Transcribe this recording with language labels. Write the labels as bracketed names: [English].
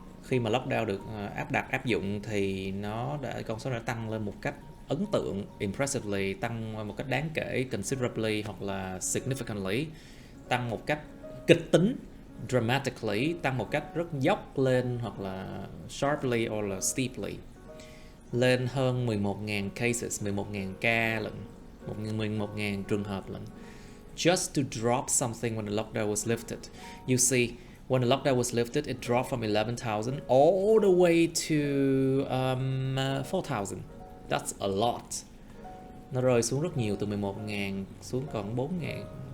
[Vietnamese] Khi mà lockdown được áp dụng thì con số đã tăng lên một cách ấn tượng, impressively, tăng một cách đáng kể, considerably hoặc là significantly, tăng một cách kịch tính, dramatically, tăng một cách rất dốc lên, hoặc là sharply or là steeply, lên hơn 11.000 cases, 11.000 ca lận, 11.000 trường hợp lận. [English] Just to drop something when the lockdown was lifted. You see, when the lockdown was lifted, it dropped from 11,000 all the way to 4,000. That's a lot. [Vietnamese] Nó rơi xuống rất nhiều, từ 11.000 xuống còn 4.000.